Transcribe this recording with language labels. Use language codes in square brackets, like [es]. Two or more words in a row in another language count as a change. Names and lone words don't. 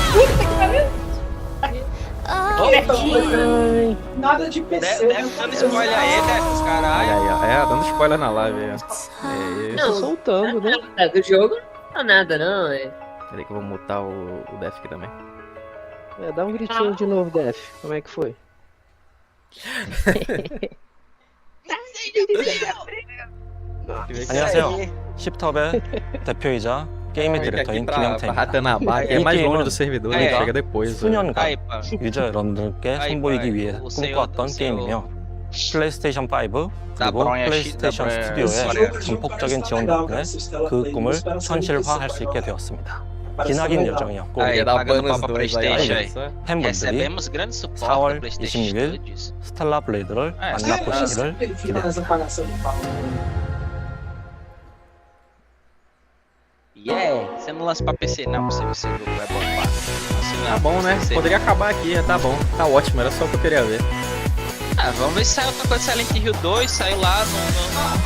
[pt] Nada de PC. Deve dando spoiler aí, né? Os caralho. Aí, ó. É, dando spoiler na live aí. Não, soltando, né? Do jogo não dá nada, não. Peraí que eu vou mutar o Def aqui também. Dá um gritinho de novo, Def. Como é que foi? [ko] 안녕하세요. 십톱의 대표이자 게임의 디렉터인 김영태입니다. [pt] Ratanabar, que é mais longe do servidor, né? Chega depois. [ko] 수년간 [pt] Aí, pá. [ko] 유저 여러분들께 선보이기 위해 꿈꿔왔던 게임이며 플레이스테이션 5 그리고 플레이스테이션 스튜디오의 전폭적인 지원 덕분에 그 꿈을 현실화할 수 있게 되었습니다. 기나긴 여정이었고 [pt] Aí, pagando pau pra dois aí, Playstation aí. [ko] 팬분들이 [pt] Recebemos grande suporte da [ko] 4월 [pt] PlayStation [ko] 26일 [pt] Studios. [ko] 스텔라 블레이드를 만나보시기를 기대합니다. [pt] Essa pagação de pau. Yeah, você não lança pra PC não, você jogo é bom, pá. Assim, Tá bom, né? PC. Poderia acabar aqui, já tá bom. Tá ótimo, era só o que eu queria ver. Ah, vamos ver se sai outra coisa. Silent Hill 2 saiu lá no...